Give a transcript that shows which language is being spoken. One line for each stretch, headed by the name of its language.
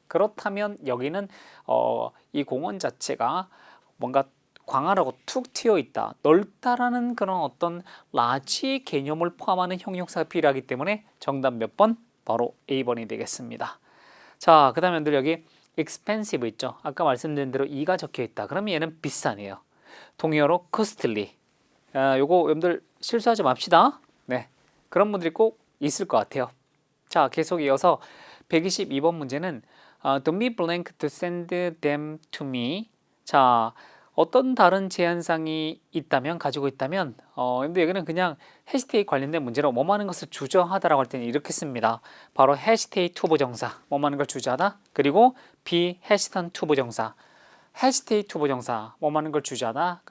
Korean: 그렇다면 여기는 이 공원 자체가 뭔가 광활하고 툭 튀어 있다, 넓다라는 그런 어떤 large 개념을 포함하는 형용사가 필요하기 때문에 정답 몇 번? 바로 A번이 되겠습니다. 자, 그 다음에 여러분들 여기 expensive 있죠. 아까 말씀드린 대로 E가 적혀 있다. 그러면 얘는 비싸네요. 동의어로 costly. 요거 여러분들 실수하지 맙시다. 네, 그런 분들이 꼭 있을 것 같아요. 자, 계속 이어서 122번 문제는
English: Don't be blank to send them to me.
Korean: 자, 어떤 다른 제한사항이 있다면 가지고 있다면 근데 여기는 그냥 hesitate 관련된 문제로 뭐뭐 하는 것을 주저하다라고 할 때는 이렇게 씁니다. 바로 hesitate to 부정사, 뭐뭐 하는 걸 주저하다. 그리고 be hesitant to 부정사, hesitate to 부정사, 뭐뭐 하는 걸 주저하다.